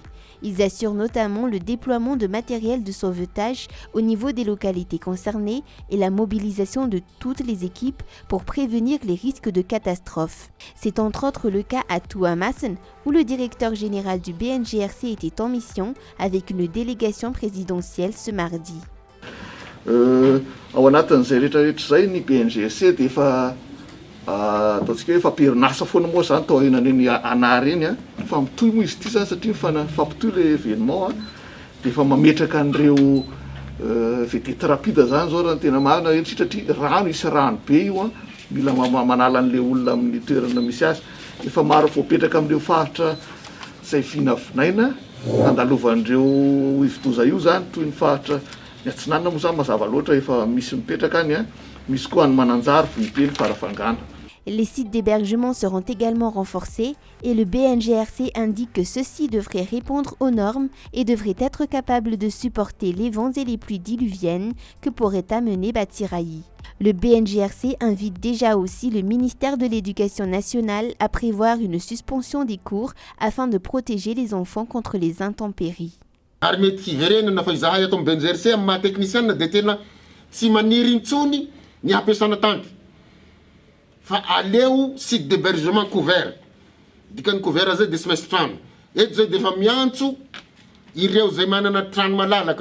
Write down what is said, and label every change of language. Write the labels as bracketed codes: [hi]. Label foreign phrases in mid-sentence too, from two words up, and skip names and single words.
[fr] Ils assurent notamment le déploiement de matériel de sauvetage au niveau des localités concernées et la mobilisation de toutes les équipes pour prévenir les risques de catastrophe. C'est entre autres le cas à Tuamasen où le directeur général du BNGRC était en mission avec une délégation présidentielle ce mardi. [mg] Ao anatin'izay rehetrarehetra zay ny BNGRC dia efa ataontsika hoe fampirinasa foana moa zany tao aorianan'iny anary iny fa mitohy moa izy ity zany satria mifampitohy [fr] le événement [mg] dia efa mametraka an'ireo vedety rapide zany zao raha ny tena marina hoe satria rano isy rano be io mila manala an'le olona amin'ny toerana misy azy efa maro voapetraka amin'ireo faritra izay vinavinaina handalovan'ireo ivotoza io zany toy ny faritra ny Atsinanana moa zany mazava loatra efa misy mipetraka any misy koa ny Mananjary Vohibe ny Farafangana. [fr] Les sites d'hébergement seront également renforcés et le BNGRC indique que ceux-ci devraient répondre aux normes et devraient être capables de supporter les vents et les pluies diluviennes que pourrait amener Batsirai. Le BNGRC invite déjà aussi le ministère de l'Éducation nationale à prévoir une suspension des cours afin de protéger les enfants contre les intempéries. [mg] Ary mety fiverenana fa izahay ato amin'ny BNGRC amin'ny maha technicienne dia tena tsy maniry intsony ny ampiasana tanky fa aleo [fr] site d'hébergement [mg] couvert dikany couvert zay dia tsy maintsy trano eto zay dia efa miantso ireo zay manana trano malalaka